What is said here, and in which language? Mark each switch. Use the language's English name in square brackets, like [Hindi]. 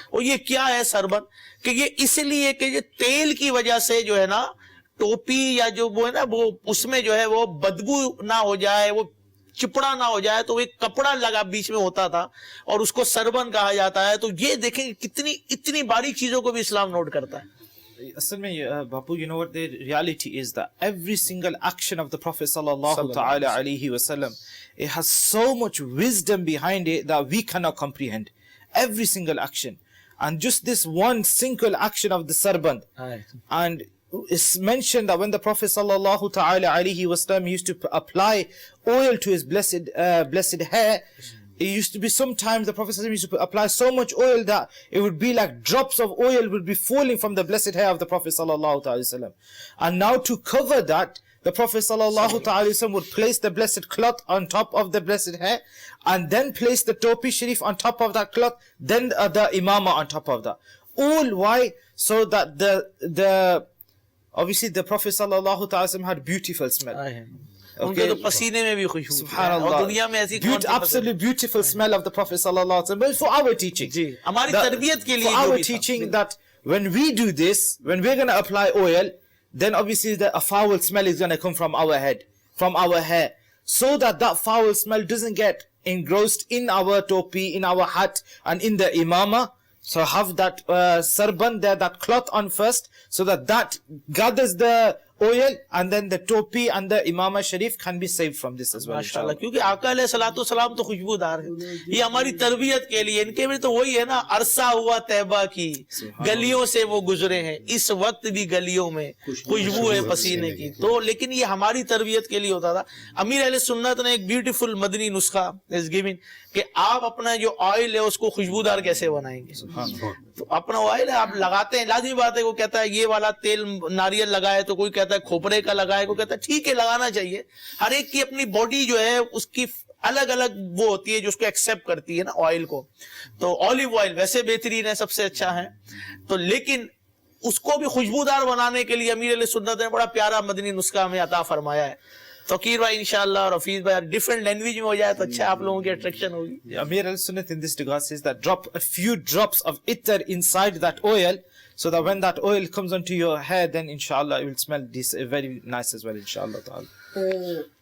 [Urdu] اور یہ کیا ہے سربن, کہ یہ اس لیے کہ یہ تیل کی وجہ سے جو ہے نا ٹوپی یا جو وہ ہے نا وہ اس میں جو ہے وہ بدبو نہ ہو جائے, وہ چپڑا نہ ہو جائے, تو ایک کپڑا لگا بیچ میں ہوتا تھا اور اس کو سربن کہا جاتا ہے. تو یہ دیکھیں کتنی اتنی باریک چیزوں کو بھی اسلام نوٹ کرتا ہے. [English] اصل میں باپو, you know what the reality is, that every single action of the Prophet sallallahu ta'ala alayhi wa sallam, it has so much wisdom behind it that we cannot comprehend. Every single action. And just this one single action of the sarband. And it's mentioned that when the Prophet sallallahu ta'ala alayhi wa sallam used to apply oil to his blessed hair, it used to be sometimes the Prophet sallallahu used to apply so much oil that it would be like drops of oil would be falling from the blessed hair of the Prophet sallallahu ta'ala sallam. And now to cover that, the Prophet sallallahu ta'ala sallam would place the blessed cloth on top of the blessed hair, and then place the topi sharif on top of that cloth, then the imama on top of that. All why? So that the obviously the Prophet sallallahu ta'ala sallam had beautiful smell. [Urdu] ان کے تو پسینے میں بھی خوشبو, اور دنیا میں ایسی [English] absolutely beautiful smell of the Prophet sallallahu alaihi wasallam. For our teaching, [Urdu] جی ہماری تربیت کے لیے, [English] for our teaching, that when we do this, when we're going to apply oil, then obviously a foul smell is going to come from our head, from our hair, so that that foul smell doesn't get engrossed in our topi, in our hat, and in the imama. So have that sarban there, that cloth on first, so that gathers the oil, and then the topi and the imama sharif can be saved from this as well. [Urdu] ماشاءاللہ, کیونکہ آقا علیہ الصلوۃ والسلام تو خوشبودار ہے, یہ ہماری تربیت کے لیے. ان کے بھی تو وہی ہے نا, عرصہ ہوا طیبہ کی, گلیوں سے وہ گزرے ہیں, اس وقت بھی گلیوں میں خوشبو ہے پسینے کی. تو لیکن یہ ہماری تربیت کے لیے ہوتا تھا. امیر اہل سنت نے ایک بیوٹیفل مدنی نسخہ از گیون, کہ آپ اپنا جو آئل ہے اس کو خوشبودار کیسے بنائیں گے. تو اپنا آئل ہے آپ لگاتے ہیں, لازمی بات ہے, وہ کہتا ہے یہ والا تیل ناریل لگائے, تو کوئی کہتا ہے کھوپرے کا لگائے, کوئی کہتا ہے ٹھیک ہے لگانا چاہیے. ہر ایک کی اپنی باڈی جو ہے اس کی الگ الگ وہ ہوتی ہے جو اس کو ایکسیپٹ کرتی ہے نا آئل کو. تو اولیو آئل ویسے بہترین ہے, سب سے اچھا ہے. تو لیکن اس کو بھی خوشبودار بنانے کے لیے امیر علیہ سنت نے بڑا پیارا مدنی نسخہ ہمیں عطا فرمایا ہے. توقیر بھائی انشاءاللہ اور حفیظ بھائی ڈیفرنٹ لینگویج میں ہو جائے تو اچھا, آپ لوگوں کی اٹریکشن ہوگی. [English] Amir al-Sunnat in this regard says that drop a few drops of ittar inside that oil, so that when that oil comes onto your hair, then inshallah it will smell very nice as well, inshallah ta'ala.